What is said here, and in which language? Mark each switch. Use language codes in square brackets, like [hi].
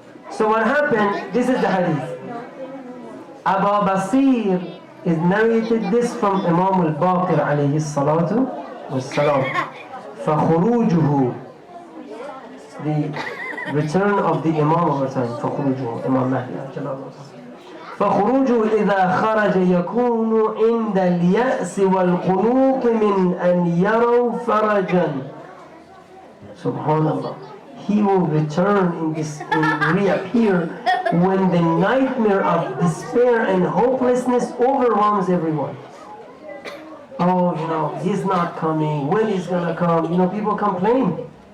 [en] So what happened, this is the hadith. Abazar is narrated this from Imam al-Baqir alayhi salatu wassalam. [ar] فَخُرُوجُهُ, [en] the return of the Imam of our time. [ar] فَخُرُوجُهُ, Imam Mahdi فخروجه إذا خرج يكون عند اليأس والقنوط من أن يروا فرجا. [en] Subhanallah. He will return and reappear when the nightmare of despair and hopelessness overwhelms everyone. Oh, he's not coming. When he's gonna come? People complain.